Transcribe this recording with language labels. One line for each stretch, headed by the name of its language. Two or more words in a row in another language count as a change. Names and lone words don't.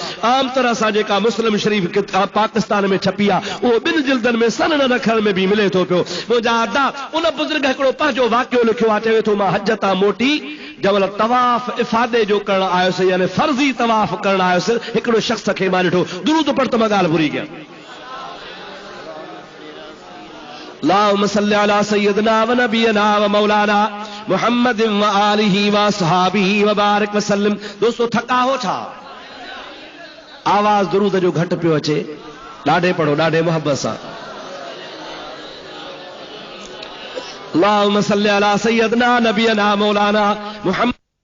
Sindhi: आम तरह सां जेका मुस्लिम शरीफ पाकिस्तान में छपी आहे, उहो 2 जिल्दनि में सन न रखण में बि मिले थो पियो। मुंहिंजा अदा उन बुज़ुर्ग हिकिड़ो पंहिंजो वाक़ियो लिखियो आहे, चवे थो, मां हज तां मोटी जबल तवाफ़ इफ़ादे जो करण आयुसि, यानी फर्ज़ी तवाफ़ करण आयुसि, हिकिड़ो शख़्स खे मां ॾिठो, दुरूद पढ़ त मां ॻाल्हि भुली गया।
Arabic: اللهم صل على سيدنا ونبينا ومولانا محمد وآله وأصحابه وبارك وسلم.
Sindhi: दोस्तों थका हो छा? आवाज दुरूद जो घट पियो अचे, ॾाढे पढ़ो, ॾाढे मोहब्बत सां।
Arabic: اللهم صل على سيدنا نبينا مولانا محمد